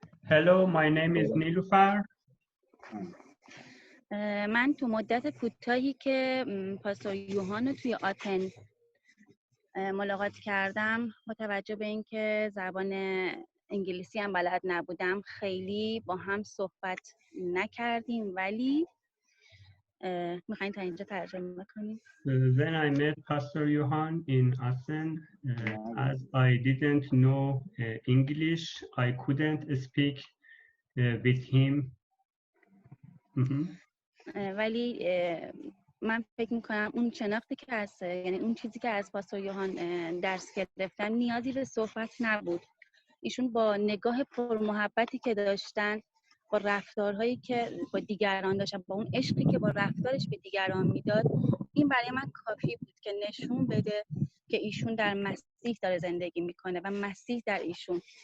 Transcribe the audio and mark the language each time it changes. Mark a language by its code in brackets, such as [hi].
[en] Hello, my name is Nilufar. [fa] من تو مدت کوتاهی که پاستور یوحان رو توی آتن ملاقات کردم، با توجه به اینکه زبان انگلیسی هم بلد نبودم، خیلی با هم صحبت نکردیم، ولی میخواین تا اینجا ترجمه کنیم. [en] When I met Pastor Johan in Assen, as I didn't know English, I couldn't speak with him. [fa] ولی من فکر میکنم اون شناختی که هست، یعنی اون چیزی که از پاستور یوحان درس گرفتم، نیازی به صحبت نبود. ایشون با نگاه پرمحبتی که داشتن، با رفتارهایی که با دیگران داشتن، با اون عشقی که با رفتارش به دیگران میداد، این برای من کافی بود که نشون بده که ایشون در مسیح داره زندگی میکنه و مسیح در ایشون.